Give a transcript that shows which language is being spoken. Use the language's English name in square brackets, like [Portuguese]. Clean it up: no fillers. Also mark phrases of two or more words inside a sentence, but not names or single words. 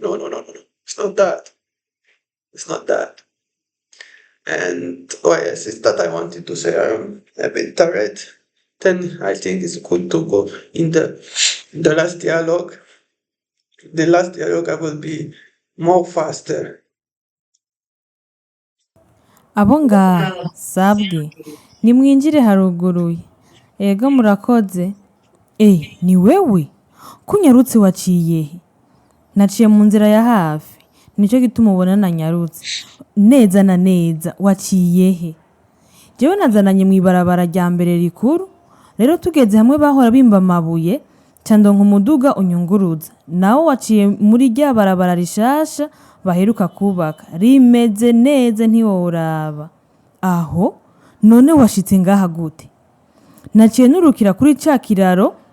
[English] No. It's not that. It's not that. And yes, it's that I wanted to say. I'm a bit tired. Then I think it's good to go in the last dialogue. The last dialogue I will be more faster. [Rundi] Abo ngaha sabwe nimwinjire haruguruye ego murakoze ni wewe kunyarutse waciye he naciye mu nzira ya hafi nicyo gituma ubona nanyarutse neza na neza waciye he jewe nazananye mu ibarabara rya mbere rikuru rero tugeze hamwe bahora bimba amabuye cyandonka umuduga unyunguruza nawo waciye muri rya barabara rishasha baheruka kubaka rimeze neza ntiworaba aho none washitse ngaha gute naciye nurukira kuri ca kiraro